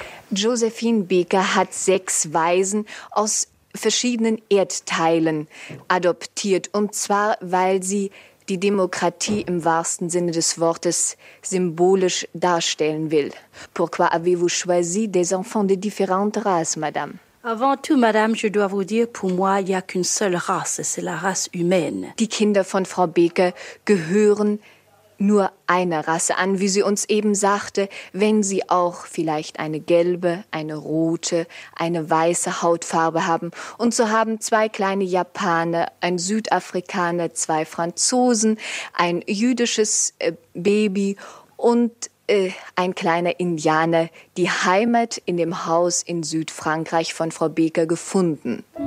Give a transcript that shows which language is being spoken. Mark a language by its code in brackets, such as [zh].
[de] Josephine Baker hat sechs Waisen aus verschiedenen Erdteilen adoptiert, und zwar, weil sie die Demokratie im wahrsten Sinne des Wortes symbolisch darstellen will. [fr] Pourquoi avez-vous choisi des enfants de différentes races, madame? Avant tout, madame, je dois vous dire, pour moi, il n'y a qu'une seule race, c'est la race humaine. [de] Die Kinder von Frau Baker gehören nur einer Rasse an, wie sie uns eben sagte, wenn sie auch vielleicht eine gelbe, eine rote, eine weiße Hautfarbe haben. Und so haben zwei kleine Japaner, ein Südafrikaner, zwei Franzosen, ein jüdisches Baby und ein kleiner Indianer die Heimat in dem Haus in Südfrankreich von Frau Baker gefunden.